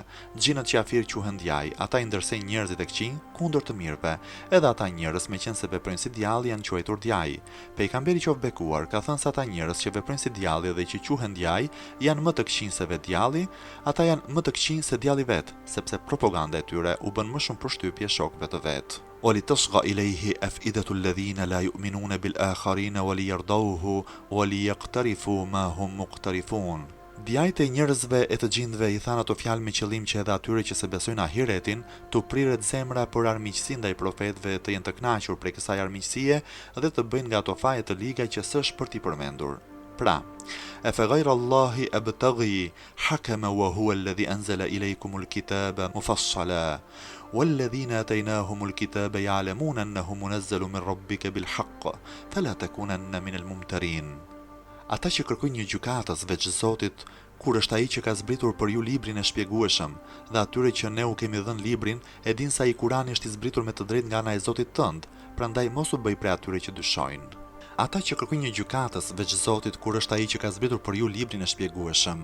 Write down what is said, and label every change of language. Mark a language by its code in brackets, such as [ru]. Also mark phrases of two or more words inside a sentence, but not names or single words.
[sq] Xhinët qafir quhen djaj, ata i ndërsejnë njerëzit e këqij kundër të mirëve, edhe ata njerëz meqense veprojnë si djalli janë quajtur djaj. Pejgamberi qoftë bekuar ka thënë se ata njerëz që veprojnë si djalli dhe që quhen djaj janë më të këqij se vetë djalli, ata janë më të këqij se djalli vet, sepse propaganda e tyre u bën më shumë përshtypje shokëve të vet. [ar] ولتصغى إليه أفئدة الذين لا يؤمنون بالآخرين وليرضوه وليقترفوا ما هم مقترفون. [sq] Djajt e njerëzve e të gjindëve i thanë ato fjalë me qëllim që edhe atyre që se besojnë ahiretin, të priret zemra për armiqësi ndaj profetëve, të jenë të kënaqur prej kësaj armiqësie dhe të bëjnë nga ato faje të liga që s'është për t'i përmendur. Pra, [ar] أفغير الله أبتغي حكما وهو الذي أنزل إليكم الكتاب مفصلا والذين آتيناهم الكتاب يعلمون أنه منزل من ربك بالحق فلا تكونن من الممترين. [sq] Ata që kërkojnë një gjykatës veç Zotit, kur është ai që ka zbritur për ju librin e shpjegueshëm, dhe atyre që ne u kemi dhënë librin, e dinë se ai Kurani është i zbritur me të drejtë nga ana e Zotit tënd, prandaj mos u bëj prej atyre që dyshojnë. Ata që kërkojnë një gjykatës veç Zotit kur është ai që ka zbritur për ju librin e shpjegueshëm.